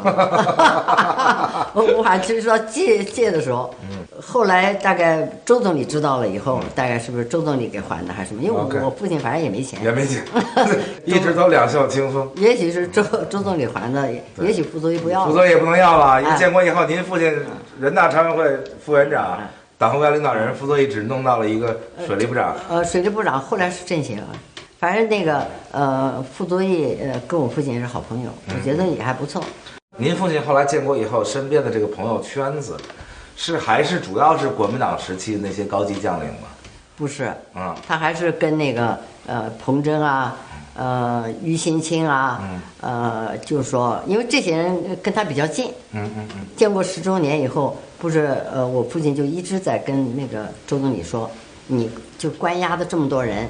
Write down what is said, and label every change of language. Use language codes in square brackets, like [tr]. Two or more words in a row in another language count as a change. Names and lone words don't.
[zh] 我還是說借的時候，後來大概周總理知道了以後，大概是不是周總理給還的還是什麼？因為我父親反正也沒錢，也沒錢，一直都兩袖清風。也許是周總理還的，也許傅作義不要了。傅作義也不能要了，因為建國以後，您父親人大常委會副委員長、黨和外領導人，傅作義只弄到了一個水利部長。水利部長後來是政協了。反正那個傅作義跟我父親也是好朋友，我覺得也還不錯。您父親後來建國以後，身邊的這個朋友圈子，還是主要是國民黨時期的那些高級將領嗎？不是，他還是跟那個彭真啊，于新清啊，就是說，因為這些人跟他比較近，建國10周年以後，不是我父親就一直在跟那個周總理說，你就關押的這麼多人，